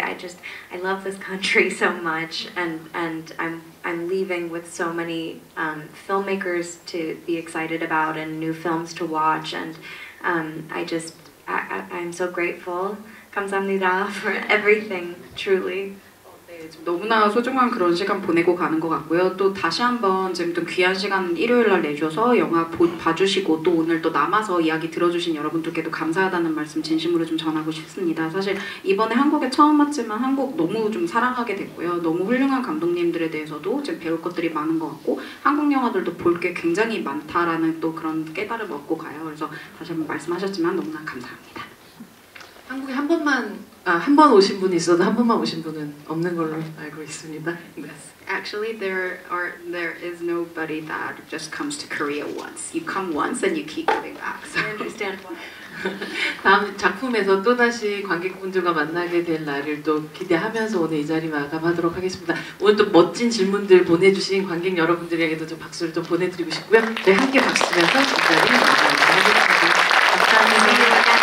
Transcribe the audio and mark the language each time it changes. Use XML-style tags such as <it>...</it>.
<en>I love this country so much, and I'm leaving with so many filmmakers to be excited about and new films to watch, and I'm so grateful.</en> <ko>감사합니다</ko> <en>for everything, truly.</en> <ko>너무나 소중한 그런 시간 보내고 가는 것 같고요. 또 다시 한번 지금 좀 귀한 시간 일요일날 내줘서 영화 봐주시고 또 오늘 또 남아서 이야기 들어주신 여러분들께도 감사하다는 말씀 진심으로 좀 전하고 싶습니다. 사실 이번에 한국에 처음 왔지만 한국 너무 좀 사랑하게 됐고요. 너무 훌륭한 감독님들에 대해서도 지금 배울 것들이 많은 것 같고 한국 영화들도 볼 게 굉장히 많다라는 또 그런 깨달음 얻고 가요. 그래서 다시 한번 말씀하셨지만 너무나 감사합니다. 한국에 한 번 오신 분이 있어도 한 번만 오신 분은 없는 걸로 알고 있습니다.</ko> <en>Actually, there is nobody that just comes to Korea once. You come once and you keep coming back. So I understand why.</en> <ko>다음 작품에서 또다시 관객분들과 만나게 될 날을 또 기대하면서 오늘 이 자리 마감하도록 하겠습니다. 오늘 또 멋진 질문들 보내주신 관객 여러분들에게도 좀 박수를 좀 보내드리고 싶고요. 네, 함께 박수 치면서 이 자리 마감하도록 하겠습니다. 감사합니다.</ko>